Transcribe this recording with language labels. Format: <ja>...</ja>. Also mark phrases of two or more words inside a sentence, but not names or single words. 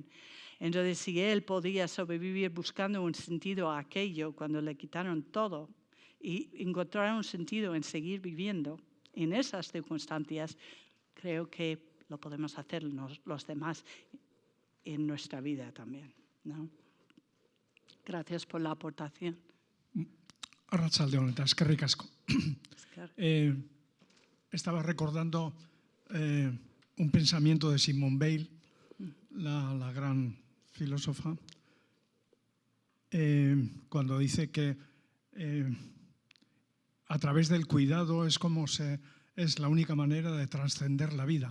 <es>Entonces, si él podía sobrevivir buscando un sentido a aquello cuando le quitaron todo y encontrar un sentido en seguir viviendo, en esas circunstancias, creo que lo podemos hacer los demás en nuestra vida también, ¿no? Gracias por la aportación.</es> <eu>Arratsaldeon eta eskerrik asko.</eu> <es>Estaba recordando un pensamiento de Simone Weil, la gran filósofa, cuando dice que a través del cuidado es la única manera de trascender la vida.</es>